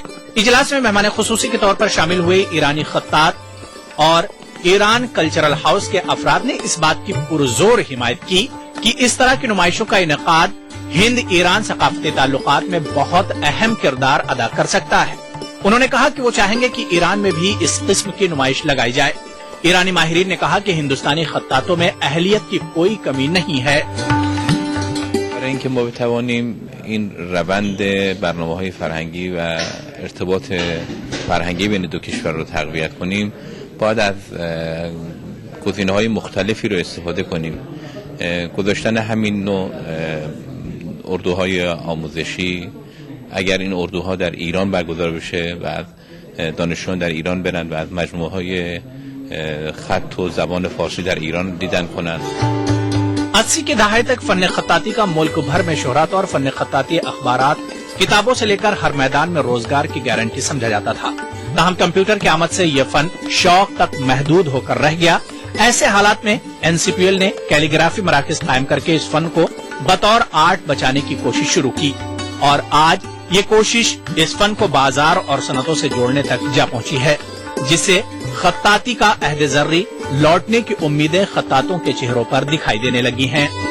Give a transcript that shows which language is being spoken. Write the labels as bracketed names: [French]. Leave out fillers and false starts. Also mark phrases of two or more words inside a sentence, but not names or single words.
[Urdu] اجلاس میں مہمان خصوصی کے طور پر شامل ہوئے ایرانی خطاط اور ایران کلچرل ہاؤس کے افراد نے اس بات کی پرزور حمایت کی کہ اس طرح کی نمائشوں کا انعقاد ہند ایران ثقافتی تعلقات میں بہت اہم کردار ادا کر سکتا ہے. انہوں نے کہا کہ وہ چاہیں گے کہ ایران میں بھی اس قسم کی نمائش لگائی جائے. ایرانی ماہرین نے کہا کہ ہندوستانی خطاطوں میں اہلیت کی کوئی کمی نہیں ہے. [Persian] برای اینکه ما بتوانیم این روند برنامه‌های فرهنگی و ارتباط فرهنگی بین دو کشور رو تقویت کنیم باید از گزینه‌های مختلفی رو استفاده کنیم. گذاشتن همین نوع اردوهای آموزشی اگر این اردوها در ایران برگزار بشه و دانشجویان در ایران برن و از مجموعه‌های خط و زبان فارسی در ایران دیدن کنن. [Urdu] 80 کے دہاکے تک فن خطاطی کا ملک بھر میں شہرت اور فن خطاطی اخبارات کتابوں سے لے کر ہر میدان میں روزگار کی گارنٹی سمجھا جاتا تھا. تاہم کمپیوٹر کی آمد سے یہ فن شوق تک محدود ہو کر رہ گیا. ایسے حالات میں این سی پی ایل نے کیلیگرافی مراکز قائم کر کے اس فن کو بطور آرٹ بچانے کی کوشش شروع کی اور آج یہ کوشش اس فن کو بازار اور صنعتوں سے جوڑنے تک جا پہنچی ہے، جس سے خطاطی کا عہد زریں لوٹنے کی امیدیں خطاطوں کے چہروں پر دکھائی دینے لگی ہیں.